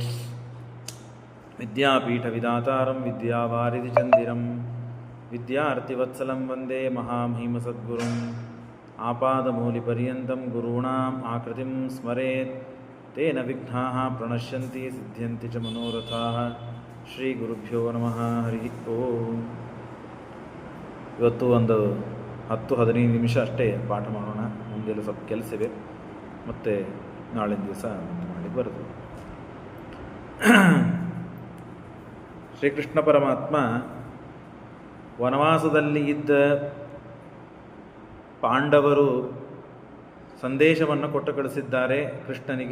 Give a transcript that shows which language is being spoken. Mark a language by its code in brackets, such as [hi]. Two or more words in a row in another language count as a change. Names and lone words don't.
[sa] ವಿದ್ಯಾಪೀಠವಿದಾತಾರಂ ವಿದ್ಯಾವಾರಿಧಿಚಂದಿರಂ ವಿದ್ಯಾರ್ಥಿವತ್ಸಲಂ ವಂದೇ ಮಹಾಮಹಿಮಸದ್ಗುರುಂ. ಆಪಾದಮೂಲಿಪರ್ಯಂతం ಗುರುಣಾಂ ಆಕೃತಿಂ ಸ್ಮರೇತ್ ತೇನ ವಿಘ್ನಾಃ ಪ್ರಣಶ್ಯಂತಿ ಸಿದ್ಧ್ಯಂತಿ ಚ ಮನೋರಥಾಃ. ಶ್ರೀ ಗುರುಭ್ಯೋ ನಮಃ ಹರಿ ಓಂ. [kn] ಇವತ್ತು ಒಂದು 10-15 ನಿಮಿಷ ಅಷ್ಟೇ ಪಾಠ ಮಾಡೋಣ. ಮುಂದೆಲ್ಲ ಸ್ವಲ್ಪ ಕೆಲಸವೇ, ಮತ್ತು ನಾಳಿನ ದಿವಸ ಮಾಡಿ ಬರೋದು. ಶ್ರೀಕೃಷ್ಣ ಪರಮಾತ್ಮ ವನವಾಸದಲ್ಲಿ ಇದ್ದ ಪಾಂಡವರು ಸಂದೇಶವನ್ನು ಕೊಟ್ಟು ಕಳಿಸಿದ್ದಾರೆ ಕೃಷ್ಣನಿಗೆ.